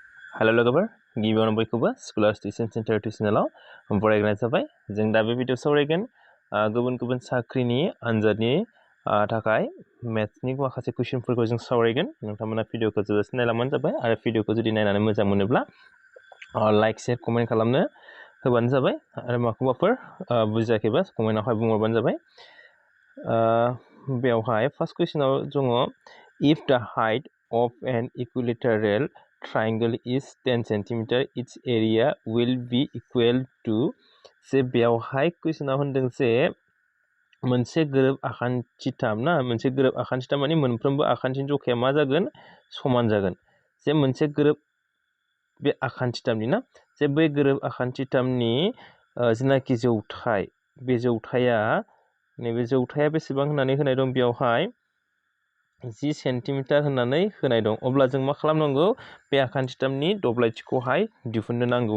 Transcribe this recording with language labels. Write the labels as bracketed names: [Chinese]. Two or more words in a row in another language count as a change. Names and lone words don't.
[Bodo] हेलो लोगोफोर गिबियावनो बयखौबो स्कुलार टिउसन सेन्टार टिउसनेलाव बरायनाय जाबाय जों दा बे भिडिअ सावरायगोन गुबुन गुबुन साख्रिनि आनजादनि थाखाय मेथ्सनि माखासे कुइसनफोरखौ जों सावरायगोन नोंथांमोना भिडिअखौ जोबोद नायलांबानो जाबाय आरो भिडिअखौ जुदि नायनानै मोजां मोनोब्ला [English] like share comment [Bodo] खालामनो होबानो जाबाय आरो माखौबाफोर बुजियाखैबा कमेन्टआवहाय बुंहरबानो जाबाय बेवहाय फार्स्ट कुइसनाव दङ इफ [English] the height of an equilateral triangle is 10 cm, its area will be equal to [Bodo] जे बेवहाय कुइसनाव होनदों जे मोनसे गोरोब आखान्थिथाम ना मोनसे गोरोब आखान्थिथाम माने मोनफ्रोमबो आखान्थिनि जखाया मा जागोन समान जागोन जे मोनसे गोरोब बे आखान्थिथामनि ना जे बै गोरोब आखान्थिथामनि जेनाखि जौथाय बे जौथाया नैबे जौथाया बेसेबां होननानै होनाय दं बेवहाय 10 सेन्टिमिटार होननानै होनाय दं अब्ला जों मा खालामनांगौ बे आखान्थिथामनि दब्लायथिखौहाय दिहुननो नांगौ